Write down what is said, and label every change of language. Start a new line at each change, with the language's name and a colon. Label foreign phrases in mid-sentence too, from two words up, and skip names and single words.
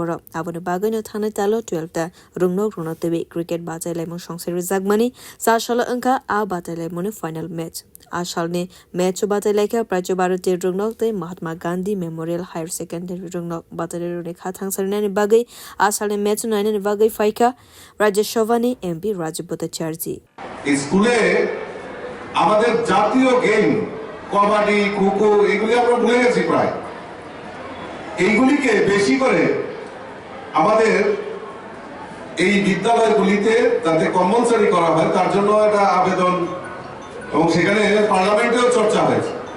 Kok Borok: Avoni Bagano Tanatalo 12 Rugno Runotevi Cricket Bata Lemon Shongseri Zagmani, Sashala Anka A Bata Lemon
English: final match.
Kok Borok: Ashalne match Bata Leka Prachobarati Rugno, Mahatma Gandhi Memorial Higher Secondary Rungnok Batare Khatang Sarnani Bagay Asale Metu Nine Bagay Faika Rajeshovani MP Rajaputta Charji.
Bangla: স্কুলে আমাদের জাতীয় গেম কবাডি খোখো এগুলি আমরা ভুলে গেছি প্রায় এইগুলিকে বেশি করে আমাদের এই বিদ্যালয়গুলিতে যাতে কম্পালসরি করা হয় তার জন্য একটা আবেদন এবং সেখানে পার্লামেন্টেও চর্চা হয়েছে